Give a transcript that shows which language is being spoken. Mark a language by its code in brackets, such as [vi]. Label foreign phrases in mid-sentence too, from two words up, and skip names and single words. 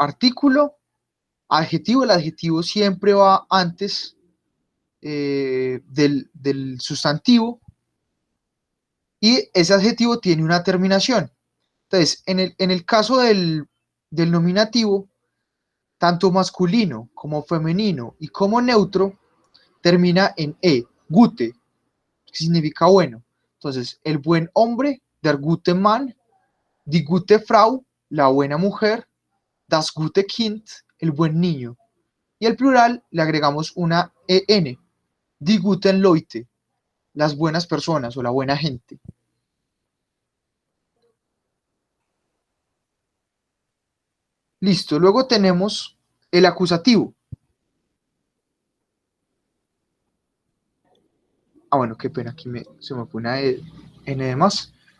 [es] Artículo, adjetivo, el adjetivo siempre va antes del sustantivo y ese adjetivo tiene una terminación. Entonces, en el caso del nominativo, tanto masculino como femenino y como neutro termina en E, gute, que significa bueno. Entonces, el buen hombre, [de] der gute Mann, die gute Frau, [es] la buena mujer, [de] das gute Kind, [es] el buen niño. Y al plural le agregamos una EN, [de] die guten Leute, [es] las buenas personas o la buena gente. Listo, luego tenemos el acusativo. Ah, bueno, qué pena, aquí se me fue una N de más.